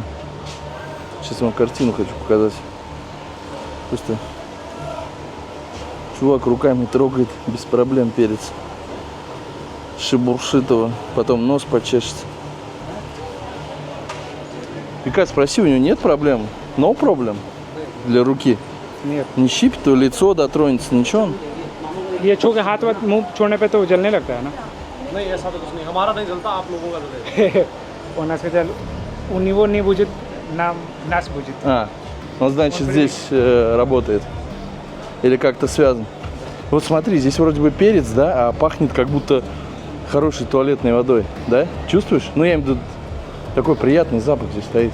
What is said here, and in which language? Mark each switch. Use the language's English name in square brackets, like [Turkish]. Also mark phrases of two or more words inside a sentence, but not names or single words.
[Russian] Сейчас вам картину хочу показать. Просто чувак руками трогает без проблем перец. Шебуршит его, потом нос почешется. Вика, спроси, у него нет проблем? [English] No problem [Russian] для руки? Нет. Не щипит, то лицо дотронется, ничего? [Hindi] ये छू के हाथ मुंह छोड़ने पे तो जलने लगता है ना। नहीं ऐसा तो कुछ नहीं, हमारा नहीं जलता, आप लोगों का जलेगा। [Russian] У нас хотя у него не будет, нас будет. А, он значит здесь работает. Или как-то связан. Вот смотри, здесь вроде бы перец, да, а пахнет как будто хорошей туалетной водой, да? Чувствуешь? Ну, я имею в виду, такой приятный запах здесь стоит.